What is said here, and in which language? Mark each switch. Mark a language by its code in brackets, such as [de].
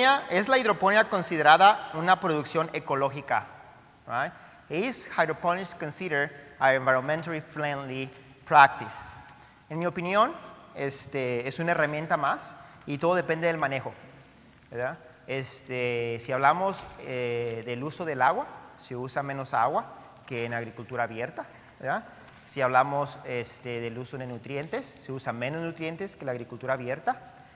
[es] ¿Es la hidroponía considerada una producción ecológica? [en] Right? Is hydroponics considered an environmentally friendly practice? [es] En mi opinión, es una herramienta más y todo depende del manejo, ¿verdad? Si hablamos del uso del agua, se usa menos agua que en agricultura abierta, ¿verdad? Si hablamos del uso de nutrientes, se usa menos nutrientes que la agricultura abierta.